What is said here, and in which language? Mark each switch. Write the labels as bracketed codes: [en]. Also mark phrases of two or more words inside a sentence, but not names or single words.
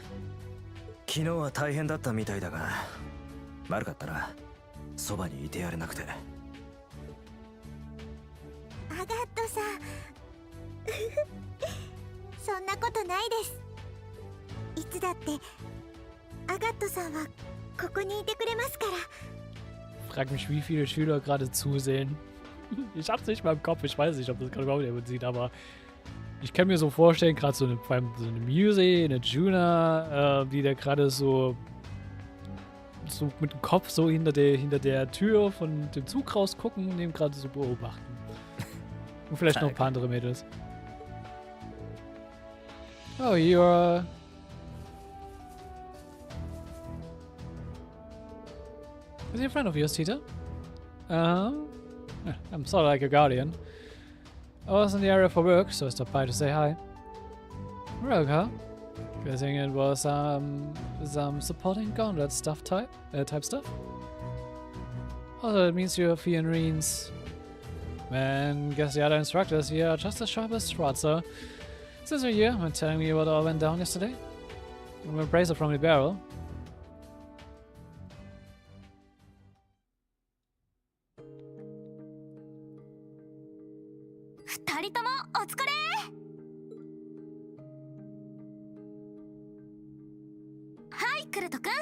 [ja] 昨日は大変だったみたいだが、悪かったな、そばにいてやれなくて。アガットさんそんなことないです。いつだってアガットさんはここにいてくれますから。 [de] Frag mich, wie viele Schüler gerade zusehen. Ich hab's nicht mal im Kopf, ich weiß nicht, ob das gerade überhaupt jemand sieht, aber ich kann mir so vorstellen, gerade so eine Muse, eine Juna, die da gerade so mit dem Kopf so hinter der Tür von dem Zug rausgucken und eben gerade so beobachten. Und vielleicht noch ein paar andere Mädels. [en] Oh, you're... Is he a friend of yours, Tita? I'm sort of like a guardian. I was in the area for work, so I stopped by to say hi. Work, huh? Guessing it was some supporting gauntlet stuff type stuff. Also, that means you're Fianrines. Man, guess the other instructors here are just as sharp as Schwarzer. Since you're here, and telling me what all went down yesterday. I'm a bracer from the barrel. [ja] 二人ともお疲れ。はい、クルト君。